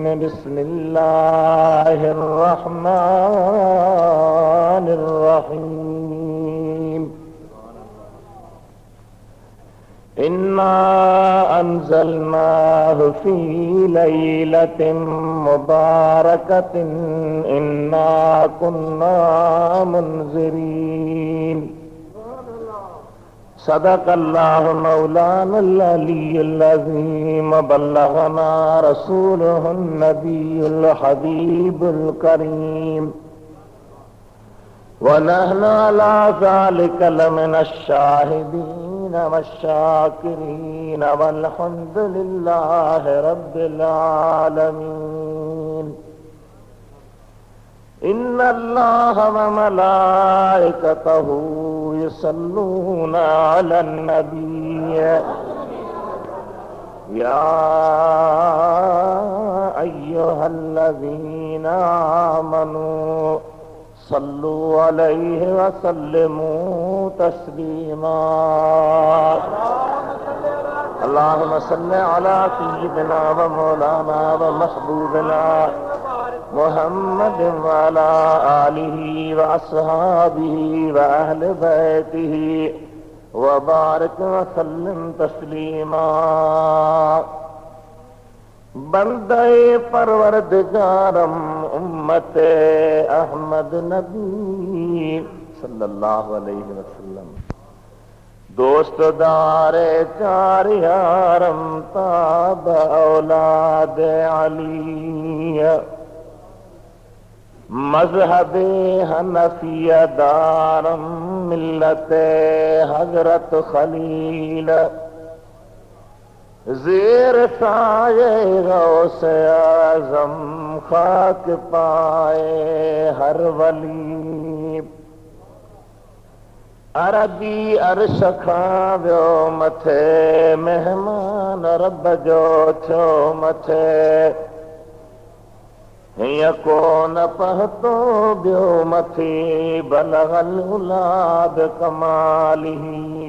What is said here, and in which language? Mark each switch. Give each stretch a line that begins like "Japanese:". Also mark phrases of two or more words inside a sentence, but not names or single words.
Arabic: بسم الله الرحمن الرحيم. إنا أنزلناه في ليلة مباركة إنا كنا منذرين. صدق الله مولانا العلي العظيم. وبلغنا رسوله النبي الحبيب الكريم. ونحن على ذلك لمن الشاهدين والشاكرين والحمد لله رب العالمين. إن الله وملائكته يصلون على النبي يا أيها الذين آمنوا صلوا عليه وسلموا تسليما. اللهم صل على سيدنا ومولانا ومحبوبنا محمد وعلى آله وأصحابه وأهل بيته وبارك وسلم تسليما.
Persian: بندهٔ پروردگارم امت احمد نبی
Arabic: صلى الله عليه وسلم.
Persian: دوستدار چار یارم تابع اولاد علی. مذهب حنفیه دارم ملت حضرت خلیل. زیر سایهٔ غوث اعظم خاک پای هر ولی.
Sindhi: عربي عرش کان ويو مٿي مهمان رب جو ٿيو مٿي. هيئن ڪونه پهتو ٻيو مٿي
Arabic: بلغ العلى بكماله.